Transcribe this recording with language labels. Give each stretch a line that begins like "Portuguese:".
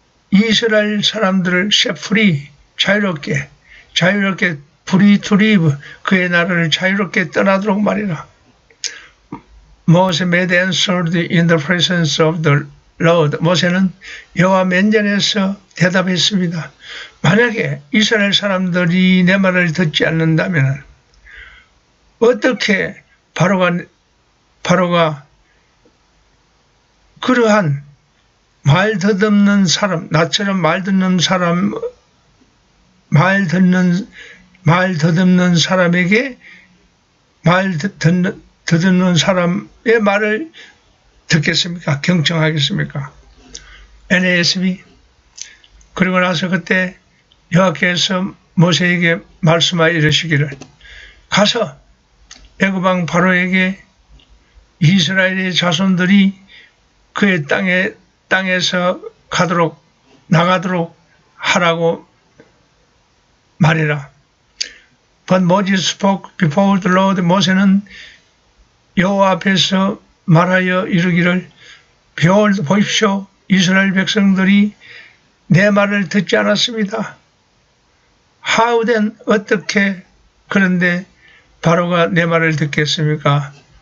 Korean: 이스라엘 사람들을
English: set free,
Korean: 자유롭게
English: free to live,
Korean: 그의 나라를 자유롭게 떠나도록 말이라.
English: Moses made answer in the presence of the Lord.
Korean: 모세는 여호와 면전에서 대답했습니다. 만약에 이스라엘 사람들이 내 말을 듣지 않는다면 어떻게 바로가 그러한 말 더듬는 사람, 나처럼 말 듣는 사람, 말 더듬는 사람에게 말 더듬는 사람의 말을 듣겠습니까? 경청하겠습니까? NASB. 그리고 나서 그때 여호와께서 모세에게 말씀하여 이르시기를 가서 애굽 왕 바로에게 이스라엘의 자손들이 그의 땅에서 나가도록 하라고 말해라.
English: But Moses spoke before the Lord.
Korean: 모세는 여호와 앞에서 말하여 이르기를
English: Behold,
Korean: 보십시오. 이스라엘 백성들이 내 말을 듣지 않았습니다.
English: How then,
Korean: 어떻게 그런데 바로가 내 말을 듣겠습니까?